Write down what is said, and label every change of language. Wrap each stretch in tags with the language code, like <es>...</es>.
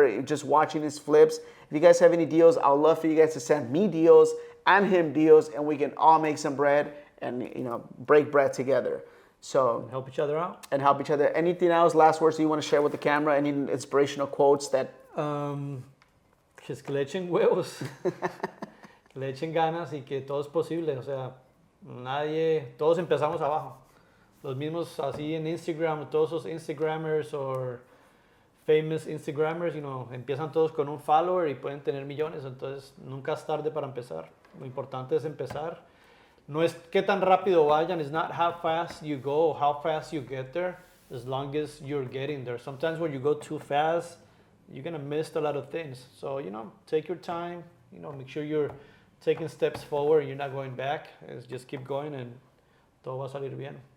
<en>Just watching his flips. If you guys have any deals, I'd love for you guys to send me deals and him deals, and we can all make some bread and break bread together. So and help each other out. Anything else? Last words you want to share with the camera? Any inspirational quotes that?</en> <es>Pues que le echen huevos, que le echen ganas y que todo es posible. O sea, todos empezamos abajo. Los mismos así en Instagram, todos esos Instagrammers o famous Instagrammers, empiezan todos con un follower y pueden tener millones. Entonces nunca es tarde para empezar. Lo importante es empezar. No es qué tan rápido vayan.</es> <en>It's not how fast you go or how fast you get there, as long as you're getting there. Sometimes when you go too fast, you're going to miss a lot of things. So, take your time, make sure you're taking steps forward, you're not going back. Just keep going and</en> <es>todo va a salir bien.</es>